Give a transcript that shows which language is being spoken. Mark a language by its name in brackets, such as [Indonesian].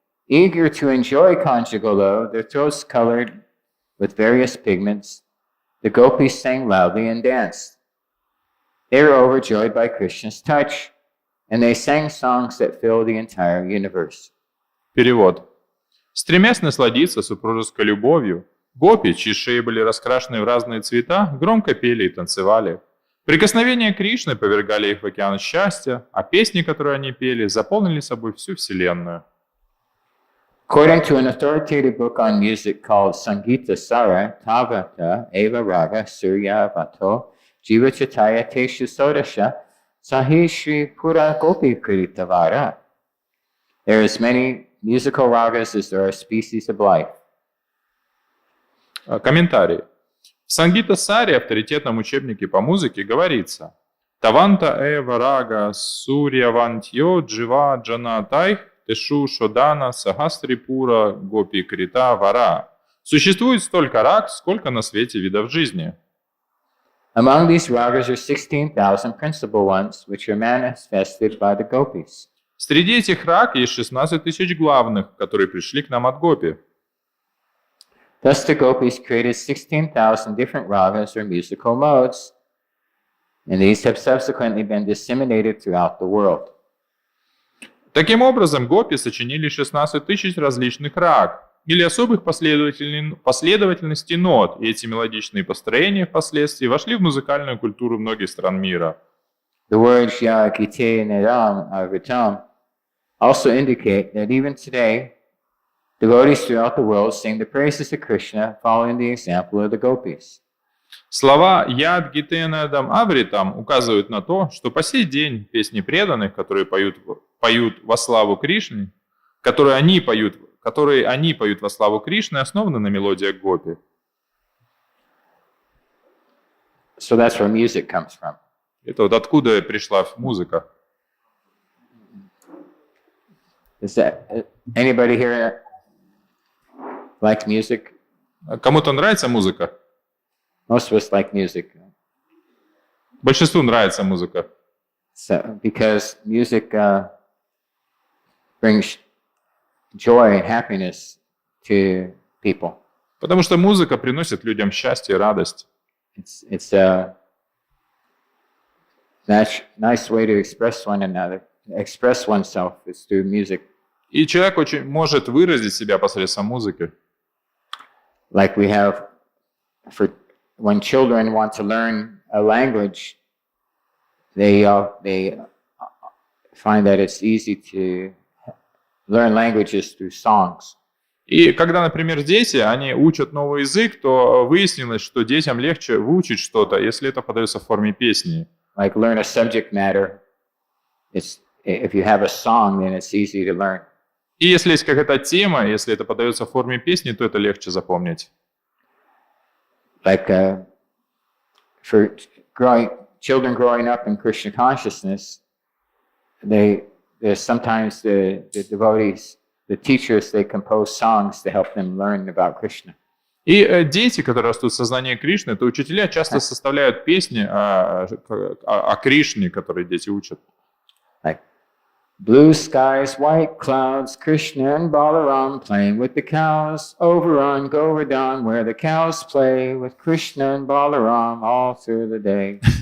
[English] Eager to enjoy conjugal love, their throats colored with various pigments, the gopis sang loudly and danced. They were overjoyed by Krishna's touch, and they sang songs that filled the entire universe. [Russian] Перевод. Стремясь насладиться супружеской любовью, гопи, чьи шеи были раскрашены в разные цвета, громко пели и танцевали. Прикосновения Кришны повергали их в океан счастья, а песни, которые они пели, заполнили собой всю Вселенную. [English] According to an authoritative book on music called Sangita Sara, [Sanskrit] Tavata Eva Raga Surya Vato Jiva Chataya Teshu Sodasha Sahi Shri Pura Gopi Kritavara. [English] There are as many musical ragas as there are species of life. [Russian] Комментарий. В Сангита-саре, авторитетном учебнике по музыке, говорится: [Sanskrit] Таванта эва рага сурьявантьо джива джанатайх тешу шодана сахастрипура гопи крита вара. [Russian] Существует столько раг, сколько на свете видов жизни. [English] Among these ragas are 16,000 principal ones, which are manifested by the gopis. [Russian] Среди этих раг есть 16 тысяч главных, которые пришли к нам от гопи. [English] Thus the gopis created 16,000 different ragas or musical modes, and these have subsequently been disseminated throughout the world. [Russian] Таким образом, гопи сочинили 16 тысяч различных раг или особых последовательностей нот, и эти мелодичные построения впоследствии вошли в музыкальную культуру многих стран мира. [English] The words [Sanskrit] Ya Gite Nedam Avritam [English] also indicate that even today, devotees throughout the world sing the praises of Krishna following the example of the gopis. [Russian] Слова [Sanskrit] «Яд Гитенадам Авритам» [Russian] указывают на то, что по сей день песни преданных, которые поют во славу Кришны, которые они поют во славу Кришны, основаны на мелодиях гопи. [English] So that's where music comes from. [Russian] Это вот откуда пришла музыка. [English] Is that anybody here like music? [Russian] Кому-то нравится музыка? [English] Most of us like music. [Russian] Большинству нравится музыка. [English] So, because music brings joy and happiness to people. [Russian] Потому что музыка приносит людям счастье и радость. [English] It's nice way to express express oneself is through music. [Russian] И человек очень может выразить себя посредством музыки. [English] Like we have, when children want to learn a language, they find that it's easy to learn languages through songs. [Russian] И когда, например, дети, они учат новый язык, то выяснилось, что детям легче выучить что-то, если это подается в форме песни. [English] Like learn a subject matter, if you have a song, then it's easy to learn. [Russian] И если есть какая-то тема, если это подается в форме песни, то это легче запомнить. [English] Like for children growing up in Krishna consciousness, there's sometimes the devotees, the teachers, they compose songs to help them learn about Krishna. [Russian] И дети, которые растут в сознании Кришны, то учителя часто составляют песни о Кришне, которые дети учат. [English] Like blue skies, white clouds, Krishna and Balaram playing with the cows over on Govardhan, where the cows play with Krishna and Balaram all through the day.